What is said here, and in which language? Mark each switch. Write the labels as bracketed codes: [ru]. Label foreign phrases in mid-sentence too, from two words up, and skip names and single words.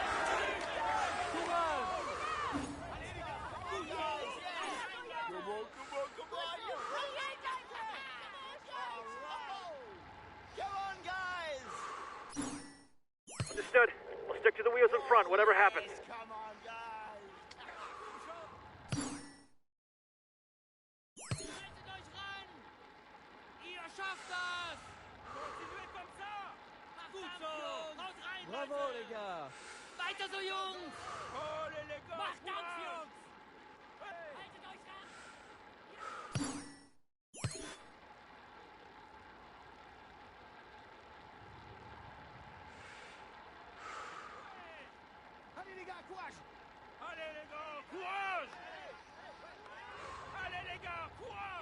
[en] Understood. We'll stick to the wheels in front, whatever happens. Come on, guys! [de] Ihr schafft das! [fr] Continuez comme ça! [de] Gut so! Haut rein, Bravo Leute! [fr] les gars! [de] Weiter so, Jungs! [fr] Allez, les gars! [de] Macht Dampf, Jungs! Haltet euch ran! [fr] Allez, les gars, courage! Allez, les gars, courage! Allez, les gars, courage!